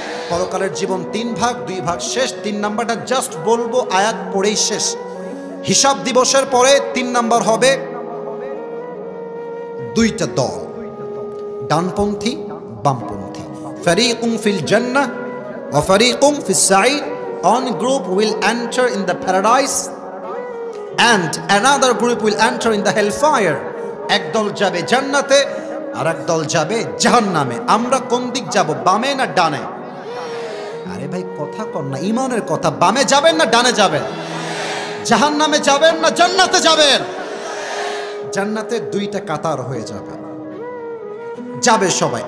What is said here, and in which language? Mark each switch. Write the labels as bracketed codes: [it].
[bn] পরকালের জীবন 3 ভাগ, 2 ভাগ শেষ। 3 নাম্বারটা জাস্ট বলবো, আয়াত পড়েই শেষ। হিসাব দিবসের পরে 3 নাম্বার হবে 2টা দল, ডানপন্থী বামপন্থী। [ar] ফারিকুম ফিল জান্নাহ ওয়া ফারিকুম ফিস সাঈর। [en] One group will enter in the paradise and another group will enter in the hellfire. [bn] এক দল যাবে জান্নাতে আর এক দল যাবে জাহান্নামে। আমরা কোন দিক যাব, বামে না ডানে? আরে ভাই কথা কর না, ইমানের কথা। বামে যাবেন না ডানে যাবেন? জাহান্নামে যাবেন না জান্নাতে যাবেন? জান্নাতে 2টা কাতার হয়ে যাবে, যাবে সবাই।